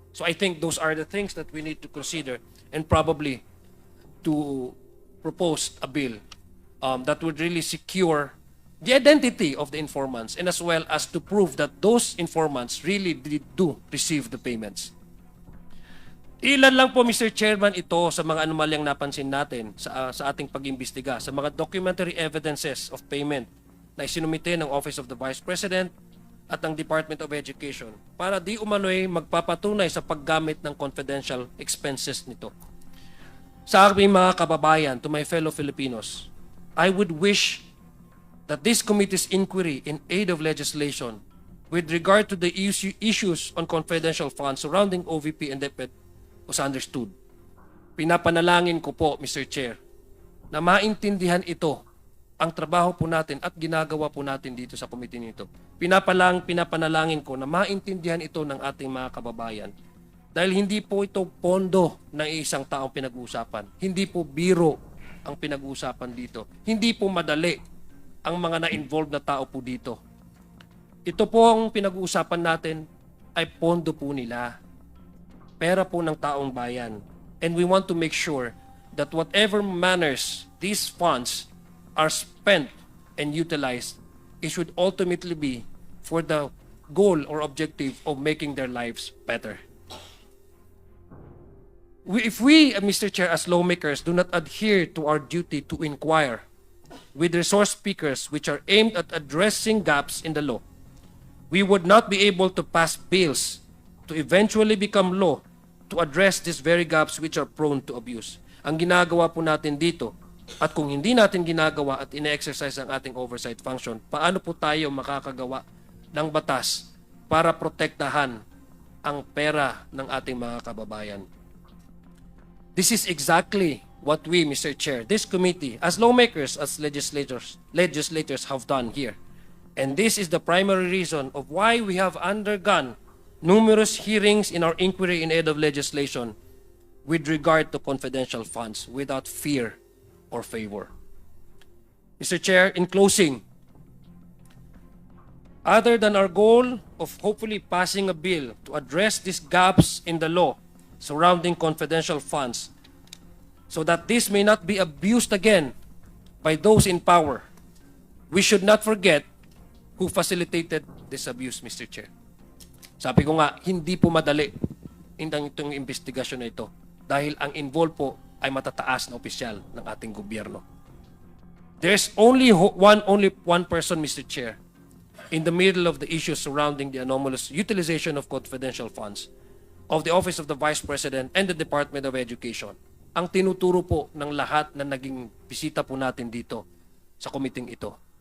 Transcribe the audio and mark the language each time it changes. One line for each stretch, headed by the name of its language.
English: So I think those are the things that we need to consider and probably to propose a bill that would really secure the identity of the informants and as well as to prove that those informants really do receive the payments.
Filipino: Ilan lang po, Mr. Chairman, ito sa mga anomalyang napansin natin sa ating pag-imbestiga sa mga documentary evidences of payment na isinumite ng Office of the Vice President at ng Department of Education para di umano'y magpapatunay sa paggamit ng confidential expenses nito.
English: Sa aking mga kababayan, to my fellow Filipinos, I would wish that this committee's inquiry in aid of legislation with regard to the issues on confidential funds surrounding OVP and DepEd was understood.
Filipino: Pinapanalangin ko po, Mr. Chair, na maintindihan ito ang trabaho po natin at ginagawa po natin dito sa committee nito. Pinapanalangin ko na maintindihan ito ng ating mga kababayan. Dahil hindi po ito pondo ng isang taong pinag-uusapan. Hindi po biro ang pinag-uusapan dito. Hindi po madali ang mga na-involved na tao po dito. Ito po ang pinag-uusapan natin ay pondo po nila. Pera po ng taong bayan.
English: And we want to make sure that whatever manners these funds are spent and utilized, it should ultimately be for the goal or objective of making their lives better. if we, Mr. Chair, as lawmakers, do not adhere to our duty to inquire with resource speakers which are aimed at addressing gaps in the law, we would not be able to pass bills to eventually become law to address these very gaps which are prone to abuse.
Filipino: Ang ginagawa po natin dito, at kung hindi natin ginagawa at ine-exercise ang ating oversight function, paano po tayo makakagawa ng batas para protektahan ang pera ng ating mga kababayan?
English: This is exactly what we, Mr. Chair, this committee, as lawmakers, as legislators have done here. And this is the primary reason of why we have undergone numerous hearings in our inquiry in aid of legislation with regard to confidential funds without fear or favor. Mr. Chair, in closing, other than our goal of hopefully passing a bill to address these gaps in the law surrounding confidential funds so that this may not be abused again by those in power, we should not forget who facilitated this abuse, Mr. Chair.
Filipino: Sabi ko nga, hindi po madali itong investigasyon na ito dahil ang involved po ay matataas na opisyal ng ating gobyerno.
English: There's only one person, Mr. Chair, in the middle of the issues surrounding the anomalous utilization of confidential funds of the Office of the Vice President and the Department of Education.
Filipino: Ang tinuturo po ng lahat na naging bisita po natin dito sa committee ito.